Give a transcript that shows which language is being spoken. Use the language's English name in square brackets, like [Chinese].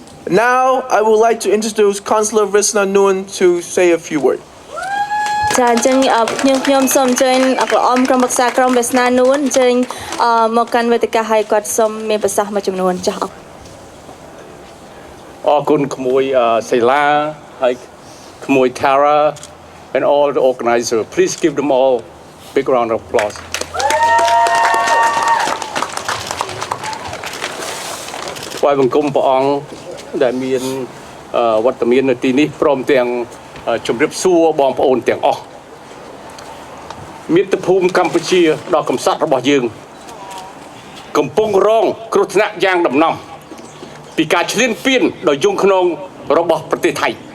[English] Now, I would like to introduce Councillor Visna Noon to say a few words. [Khmer] ចាអញ្ចឹងខ្ញុំសូមអញ្ជើញអគ្គអមក្រុមប្រឹក្សាក្រុមវាសនានួនអញ្ជើញមកកាន់វេទិកាឲ្យគាត់សូមមានប្រសាសន៍មួយចំនួនចាស់ អរគុណក្មួយសេឡាហើយក្មួយ [English] Tara and all the organizers. Please give them all big round of applause. [Khmer] ថ្វាយបង្គំព្រះអង្គដែលមានវត្តមាននៅទីនេះព្រមទាំងជម្រាបសួរបងប្អូនទាំងអស់មាតុភូមិកម្ពុជាដ៏កំសត់របស់យើងកំពុងរងគ្រោះថ្នាក់យ៉ាងដំណំពីការឈ្លានពានដ៏យង់ឃ្នងរបស់ប្រទេសថៃ